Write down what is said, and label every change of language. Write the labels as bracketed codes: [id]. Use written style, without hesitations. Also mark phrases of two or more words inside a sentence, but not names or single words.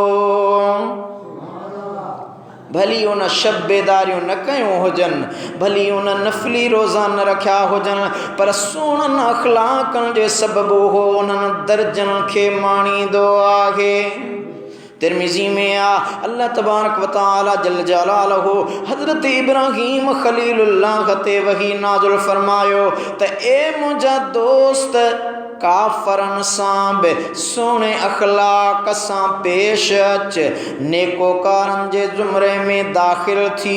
[sd] भली उन शब बेदारियूं न कयूं हुजनि, भली उन नफ़ली रोज़ा न रखिया हुजनि, पर सुहिणनि अखलाकनि जे सबबु हो उन्हनि दर्जनि खे माणींदो आहे। तिरमिज़ी में आ [ar] الله تبارك وتعالى جل جلاله [sd] हज़रत इब्राहीम खलीलुल्लाह ते वही नाज़िल फरमायो त ए मुंहिंजा दोस्त काफ़रनि सां बि सुहिणे अखलाक सां पेश अच, नेकोकारनि जे ज़ुमरे में दाख़िल थी।